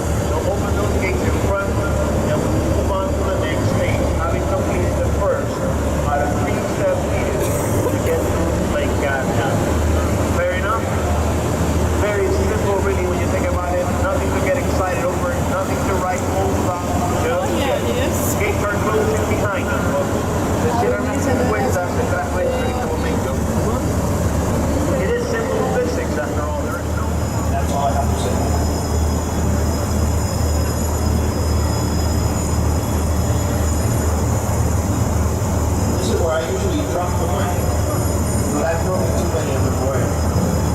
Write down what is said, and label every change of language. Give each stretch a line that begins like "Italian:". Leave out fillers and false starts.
English: They'll open those gates in front and we'll move on to the next stage, having completed the first out of 3-step needed to get to Lake Gatna. Fair enough? Very simple really when you think about it. Nothing to get excited over, nothing to write home about. Just yet. Gates are closing behind us, folks.
Spanish: Se cierran las puertas detrás nuestro en este momento.
English: It is simple physics after all. There is no. That's all I have to say. This is where I usually drop the mic, but I've broken too many of them before.